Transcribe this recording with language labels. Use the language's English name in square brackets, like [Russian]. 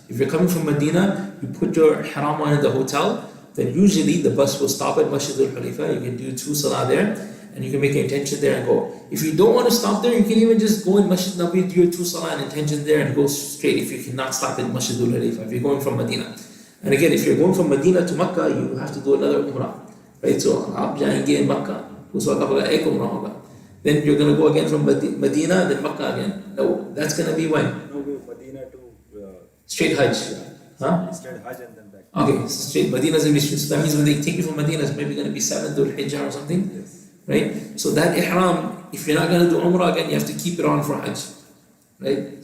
[English] If you're coming from Medina, you put your ihram on in the hotel, then usually the bus will stop at Masjid Al-Khalifa. You can do 2 salah there, and you can make an intention there and go. If you don't want to stop there, you can even just go in Masjid Nabi, do your 2 salah and intention there and go straight if you cannot stop at Masjid Al-Khalifa, if you're going from Medina. And again, if you're going from Medina to Makkah, you have to do another Umrah. Right? [Hindi] So, आप जाएंगे in Makkah, उस वक्त आपका एक Umrah होगा. [English] Then you're going to go again from Medina, then Makkah again. No, that's going to be when? No, Medina to Straight Hajj. Huh? straight Hajj and then back. Okay, straight Medina's going to be straight. So that means when they take you from Medina, it's maybe going to be 7th Dhul Hijjah or something. Yes. Right? So that Ihram, if you're not going to do Umrah again, you have to keep it on for Hajj. Right?